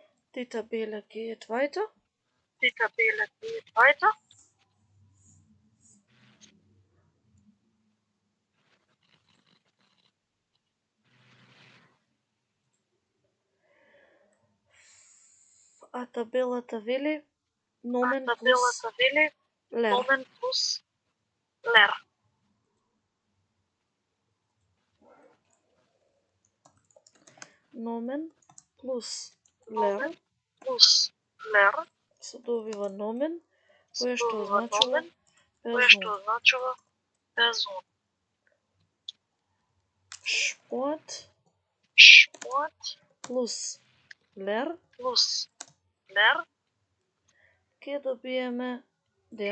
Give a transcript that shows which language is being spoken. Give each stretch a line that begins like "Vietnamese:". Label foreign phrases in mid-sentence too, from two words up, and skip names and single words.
German: Die Tabelle geht weiter. Die Tabelle geht weiter.
Macedonian: А табелата вели
German: nomen plus
Macedonian: Табелата вели
German: ler. nomen plus ler. Nomen plus ler Nomen plus ler
Macedonian: се добива nomen, се кое што добива означува nomen, кое што person. означува person. Sport Sport
German: plus ler plus ler
Macedonian: ќе добиеме der